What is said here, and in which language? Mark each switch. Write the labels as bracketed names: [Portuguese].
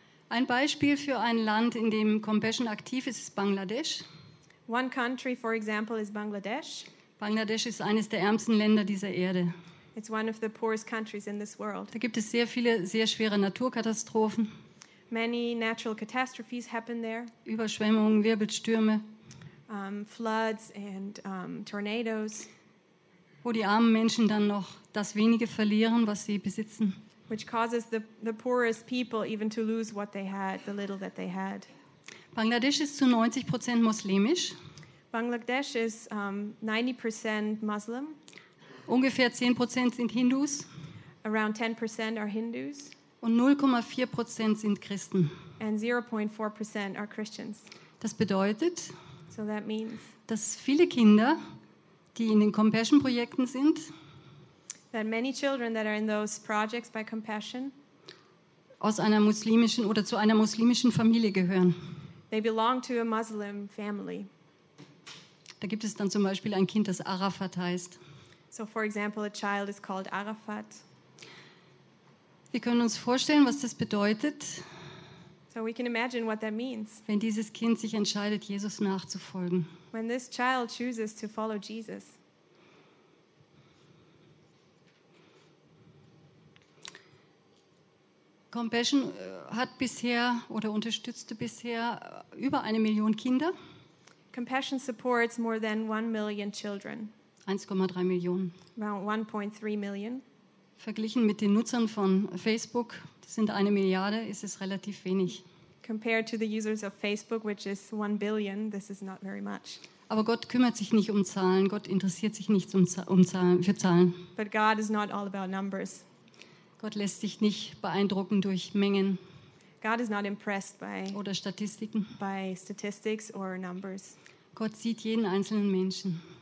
[German] Ein Beispiel für ein Land, in dem Compassion aktiv ist, ist Bangladesch. [English] One country for example is Bangladesh. [German] Bangladesch ist eines der ärmsten Länder dieser Erde. [English] It's one of the poorest countries in this world. [German] Da gibt es sehr viele sehr schwere Naturkatastrophen. [English] Many natural catastrophes happen there. [German] Überschwemmungen, Wirbelstürme. [English] Floods and tornadoes. [German] Wo die armen Menschen dann noch das wenige verlieren, was sie besitzen. [English] Which causes the poorest people even to lose what they had, the little that they had. [German] Bangladesch ist zu 90% muslimisch. [English] Bangladesh is 90% Muslim. [German] Ungefähr 10% sind Hindus. [English] Around 10% are Hindus. [German] Und 0,4% sind Christen. [English] And 0.4% are Christians. [German] Das bedeutet, [English] so that means, [German] dass viele Kinder, die in den Compassion-Projekten sind, [English] that many children that are in those projects by Compassion, [German] aus einer muslimischen oder zu einer muslimischen Familie gehören. [English] They belong to a Muslim family. [German] Da gibt es dann zum Beispiel ein Kind, das Arafat heißt. [English] So for example, a child is called Arafat. [German] Wir können uns vorstellen, was das bedeutet. [English] So we can imagine what that means. [German] Wenn dieses Kind sich entscheidet, Jesus nachzufolgen. [English] When this child chooses to follow Jesus. [German] Compassion hat bisher oder unterstützte bisher über 1 Million Kinder. [English] Compassion supports more than 1 million children. [German] 1,3 Millionen. [English] Around 1.3 million. [German] Verglichen mit den Nutzern von Facebook, das sind 1 Milliarde, ist es relativ wenig. [English] Compared to the users of Facebook, which is 1 billion, this is not very much. [German] Aber Gott kümmert sich nicht um Zahlen, Gott interessiert sich nicht für Zahlen. [English] But God is not all about numbers. [German] Gott lässt sich nicht beeindrucken durch Mengen. [English] God is not impressed by, [German] oder Statistiken. [English] By statistics or numbers. [German] Gott sieht jeden einzelnen Menschen.